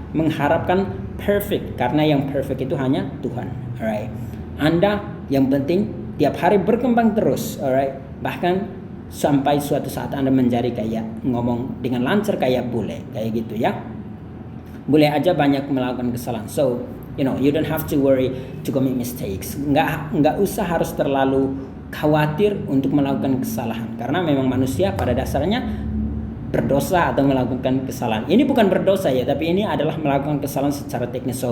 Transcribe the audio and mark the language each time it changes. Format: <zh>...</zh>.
<id>mengharapkan perfect, karena yang perfect itu hanya Tuhan. Alright. Anda yang penting tiap hari berkembang terus, alright. Bahkan sampai suatu saat Anda menjadi kayak ngomong dengan lancar kayak bule, kayak gitu ya. Boleh aja banyak melakukan kesalahan.</id> <en>So, you don't have to worry to commit mistakes.</en> <id>Nggak usah harus terlalu khawatir untuk melakukan kesalahan, karena memang manusia pada dasarnya berdosa atau melakukan kesalahan. Ini bukan berdosa ya, tapi ini adalah melakukan kesalahan secara teknis.</id>